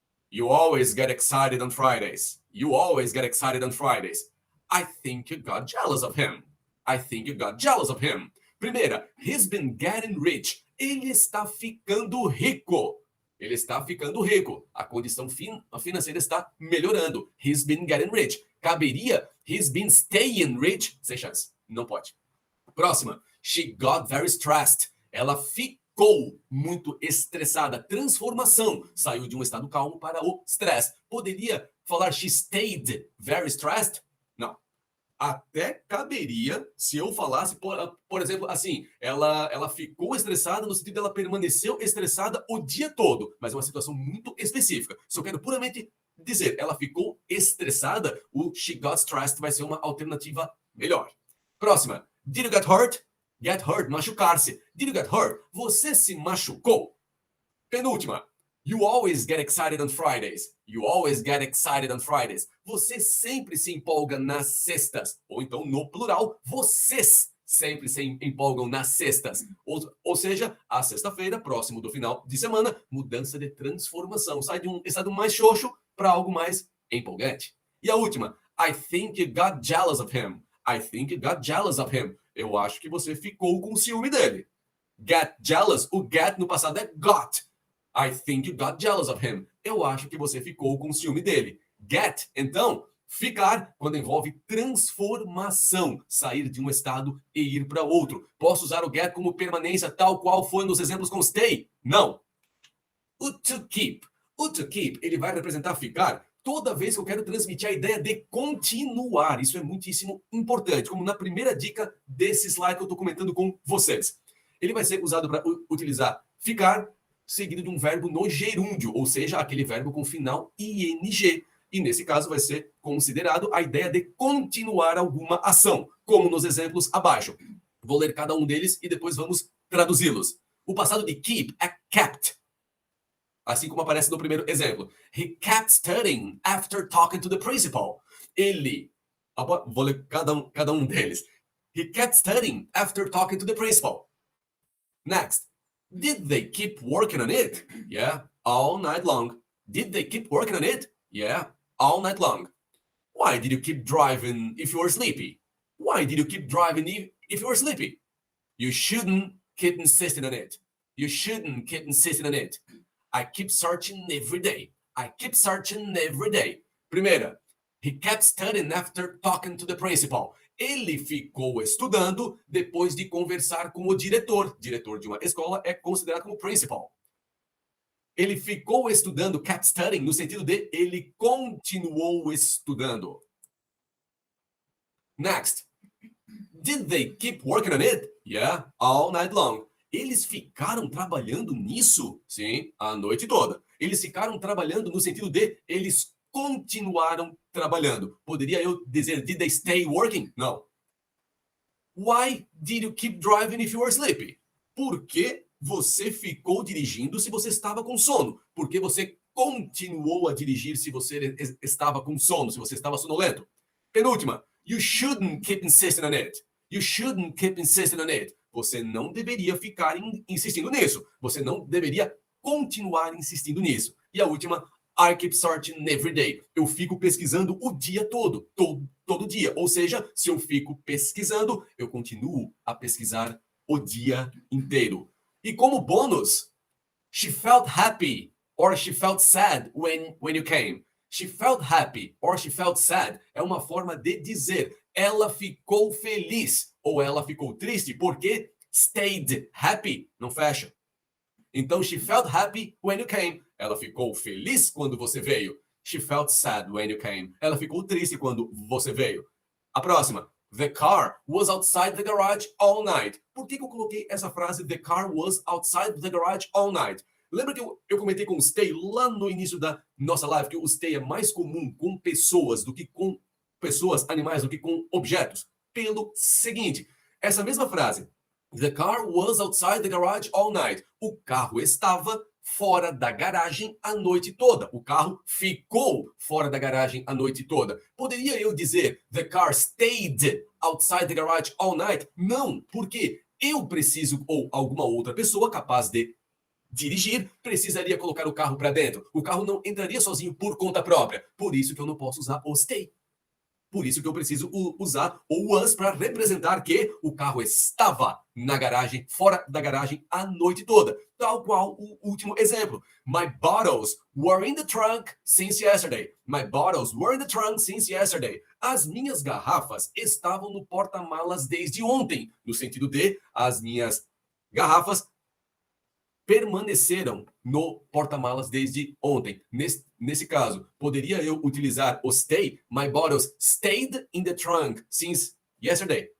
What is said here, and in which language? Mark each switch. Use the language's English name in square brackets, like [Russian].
[English] You always get excited on Fridays. You always get excited on Fridays. I think you got jealous of him. I think you got jealous of him. Primeira, he's been getting rich. [Portuguese] Ele está ficando rico. Ele está ficando rico. A condição financeira está melhorando. [English] He's been getting rich. Caberia he's been staying rich. [Portuguese] Sem chance. Não pode. Próxima. [English] She got very stressed. [Portuguese] Ela ficou muito estressada. Transformação. Saiu de um estado calmo para o stress. Poderia falar [English] she stayed very stressed? [Portuguese] Não. Até caberia se eu falasse, por exemplo, assim, ela ficou estressada no sentido de ela permaneceu estressada o dia todo, mas é uma situação muito específica. Se eu quero puramente dizer ela ficou estressada, o [English] she got stressed [Portuguese] vai ser uma alternativa melhor. [English] Próxima. Did you get hurt? Get hurt, machucar-se. Did you get hurt? [Portuguese] Você se machucou. Penúltima. [English] You always get excited on Fridays. You always get excited on Fridays. [Portuguese] Você sempre se empolga nas sextas. Ou então, no plural, vocês sempre se empolgam nas sextas. Ou seja, a sexta-feira, próximo do final de semana, mudança de transformação. Sai de um estado mais xoxo para algo mais empolgante. E a última. [English] I think you got jealous of him. I think you got jealous of him. [Portuguese] Eu acho que você ficou com ciúme dele. Get jealous. O get no passado é got. [English] I think you got jealous of him. [Portuguese] Eu acho que você ficou com ciúme dele. Get, então, ficar, quando envolve transformação. Sair de um estado e ir para outro. Posso usar o get como permanência, tal qual foi nos exemplos com stay? Não. O to keep. O to keep, ele vai representar ficar toda vez que eu quero transmitir a ideia de continuar. Isso é muitíssimo importante. Como na primeira dica desse slide que eu estou comentando com vocês. Ele vai ser usado para utilizar ficar seguido de um verbo no gerúndio, ou seja, aquele verbo com final ing. E nesse caso vai ser considerado a ideia de continuar alguma ação, como nos exemplos abaixo. Vou ler cada um deles e depois vamos traduzi-los. O passado de keep é kept, assim como aparece no primeiro exemplo. [English] He kept studying after talking to the principal. [Portuguese] Ele, vou ler cada um deles. [English] He kept studying after talking to the principal. Next. Did they keep working on it? Yeah, all night long. Did they keep working on it? Yeah, all night long. Why did you keep driving if you were sleepy? Why did you keep driving if you were sleepy? You shouldn't keep insisting on it. You shouldn't keep insisting on it. I keep searching every day. I keep searching every day. Primeira, he kept studying after talking to the principal. [Portuguese] Ele ficou estudando depois de conversar com o diretor. Diretor de uma escola é considerado como principal. Ele ficou estudando, [English] kept studying, [Portuguese] no sentido de ele continuou estudando. [English] Next. Did they keep working on it? Yeah, all night long. [Portuguese] Eles ficaram trabalhando nisso? Sim, a noite toda. Eles ficaram trabalhando no sentido de eles continuaram trabalhando. Poderia eu dizer, [English] did they stay working? [Portuguese] Não. [English] Why did you keep driving if you were sleepy? [Portuguese] Por que você ficou dirigindo se você estava com sono? Por que você continuou a dirigir se você estava com sono, se você estava sonolento? Penúltima. [English] You shouldn't keep insisting on it. You shouldn't keep insisting on it. [Portuguese] Você não deveria ficar insistindo nisso. Você não deveria continuar insistindo nisso. E a última. [English] I keep searching every day. [Portuguese] Eu fico pesquisando o dia todo, todo dia. Ou seja, se eu fico pesquisando, eu continuo a pesquisar o dia inteiro. E como bônus, [English] she felt happy or she felt sad when you came. She felt happy or she felt sad [Portuguese] é uma forma de dizer ela ficou feliz ou ela ficou triste porque [English] stayed happy, [Portuguese] não fecha. [English] Então, she felt happy when you came. [Portuguese] Ela ficou feliz quando você veio. [English] She felt sad when you came. [Portuguese] Ela ficou triste quando você veio. A próxima. [English] The car was outside the garage all night. [Portuguese] Por que eu coloquei essa frase, [English] the car was outside the garage all night? [Portuguese] Lembra que eu comentei com o stay lá no início da nossa live, que o stay é mais comum com pessoas do que com pessoas, animais, do que com objetos? Pelo seguinte, essa mesma frase, [English] the car was outside the garage all night. [Portuguese] O carro estava fora da garagem a noite toda. O carro ficou fora da garagem a noite toda. Poderia eu dizer [English] the car stayed outside the garage all night? [Portuguese] Não, porque eu preciso, ou alguma outra pessoa capaz de dirigir, precisaria colocar o carro para dentro. O carro não entraria sozinho por conta própria. Por isso que eu não posso usar o stay. Por isso que eu preciso usar o was para representar que o carro estava na garagem, fora da garagem a noite toda. Tal qual o último exemplo. [English] My bottles were in the trunk since yesterday. My bottles were in the trunk since yesterday. [Portuguese] As minhas garrafas estavam no porta-malas desde ontem. No sentido de, as minhas garrafas permaneceram no porta-malas desde ontem. Nesse caso, poderia eu utilizar o stay? [English] My bottles stayed in the trunk since yesterday.